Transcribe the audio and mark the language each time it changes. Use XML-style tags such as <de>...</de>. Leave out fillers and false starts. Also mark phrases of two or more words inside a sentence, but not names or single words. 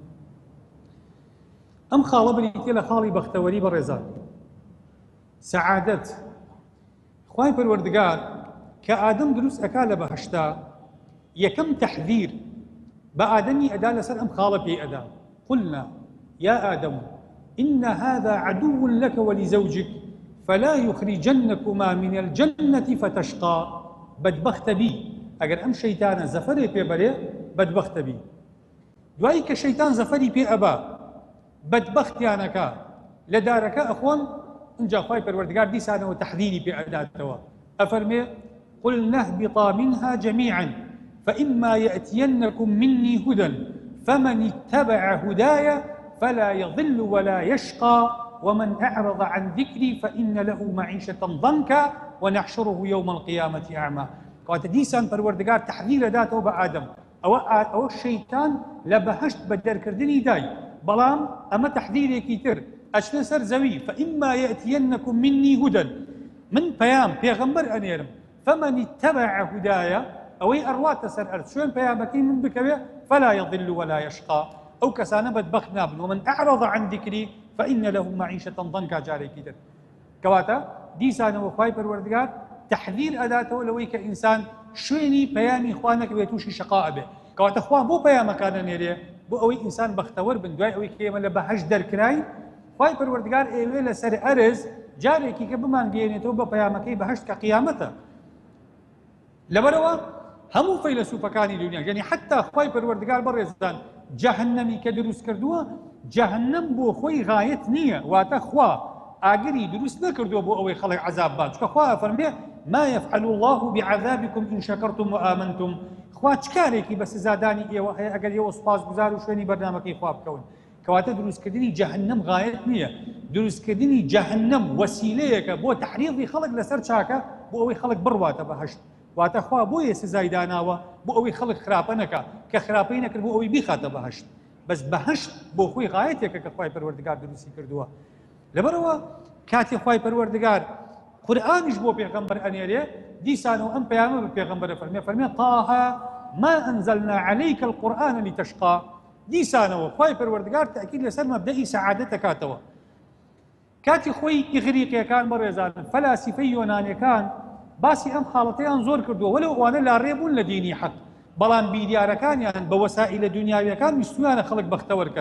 <ckb>ئەم خاڵە بریتێ لە خاڵی بەختەوەری بەڕێزان. سەعادەت خوای پەروەردگار کە ئادەم دروست ئەکا لە بەهەشتا یەکەم تەحذیر بە ئادەمی ئەدا لەسەر ئەم خاڵە پێی ئەدا.</ckb> <ar>قلنا يا آدم إن هذا عدو لك ولزوجك فلا يخرجنكما من الجنة فتشقى.</ar> <ckb>بدبخت بي ئەگەر ئەم شەیتانە زەفەرێ پێبەرێ بەدبەختە بی. دوایی کە شەیتان زەفەری پێ ئەبا بەدبەختیانەکە لە دارەکە ئەخۆن، اینجا خوای پەروەردگار دیسانەوە تەحذیری پێ ئەداتەوە.</ckb> <ar>ئەفەرمێ قلنا اهبطا منها جميعا فإما يأتينكم مني هدى فمن اتبع هداي فلا يضل ولا يشقى ومن أعرض عن ذكري فإن له معيشة ضنكا ونحشره يوم القيامة أعمى.</ar> <ckb>کەواتە دیسان پەروەردگار تەحذیر ئەداتەوە بە ئادەم. ئەوە شەیتان لە بەهەشت بە دەرکردنی دای، بەڵام ئەمە تەحذیرێکی تر ئەچنە سەر زەوی.</ckb> <ar>فإما يأتينكم مني هدى،</ar> <ckb>من پەیام پێغەمبەر ئەنێرم،</ckb> <ar>فمن اتبع هدايا</ar> <ckb>ئەوەی ئەڕواتە سەر ئەرز شوێن پەیامەکەی من بکەوێ</ckb> <ar>فلا يضل ولا يشقى،</ar> <ckb>ئەو کەسانە بەدبەخت نابن.</ckb> <ar>ومن أعرض عن ذكري فإن له معيشة ضنكا</ar> <ckb>جارێکی تر. کەواتە دیسانەوە خوای پەروەردگار تەحذیر ئەداتەوە لەوەی کە ئینسان شوێنی پەیامی خوا نەکەوێت تووشی شەقا ئەبێ. کەواتە خوا بۆ پەیامەکانە نێرێ بۆ ئەوەی ئینسان بەختەوەر بن. دوای ئەوەی کە ئێمە لە بەهەشت دەرکراین، خوای پەروەردگار ئێوێ لەسەر ئەرز جارێکی کە بمانگەێنێتەوە بە پەیامەکەی بەهەشت کە قیامەتە. لەبەرەوە هەموو فەیلسوفەکانی دنیا، یعنی حتا خوای پەروەردگار بەڕێزدان جەهەنەمی کە دروست کردووە، جەهەنەم بۆ خۆی غایەت نییە، واتە خوا ئاگری دروست نەکردووە بۆ ئەوەی خەڵک عەزاب بات. چونکە خوا فەرمێ</ckb> <ar>ما يفعل الله بعذابكم إن شكرتم وآمنتم.</ar> <ckb>خوا چ کارێکی بە سزادانی ئێوە هەیە ئەگەر ئێوە سوپاسگوزار و شوێنی بەرنامەکەی خوا بکەون. کەواتە دروستکردنی جەهەنەم غایەت نییە، دروستکردنی جەهەنەم وەسیلەیەکە بۆ تەحریضی خەڵک لەسەر چاکە بۆ ئەوەی خەڵک بڕواتە بەهەشت. واتە خوا بۆیە سزای داناوە بۆ ئەوەی خەڵک خراپە نەکا، کە خراپەی نەکرد بۆ ئەوەی بیخاتە بەهەشت. بەس بەهەشت بۆ خۆی غایەتێکە کە خوای پەروەردگار دروستی کردووە. لەبەرەوە کاتی خوای پەروەردگار قورئانیش بۆ پێغەمبەر ئەنێرێ، دیسانەوە ئەم پەیامە بە پێغەمبەرە فەرمێ</ckb> <ar>طه ما أنزلنا عليك القرآن لتشقى.</ar> <ckb>دیسانەوە خوای پەروەردگار تەئکید لەسەر مەبدەئی سەعادەت دەکاتەوە. کاتی خۆی ئیغریقیەکان بەڕێزانن، فەلاسیفەی یۆنانیەکان باسی ئەم حاڵەتەیان زۆر کردووە، وەلەو ئەوانە لاڕێبوون لە دینی حەق، بەڵام بیریارەکانیان بە وەسائلە دنیاویەکان ویستویانە خەڵک بەختەوەرکەن.</ckb>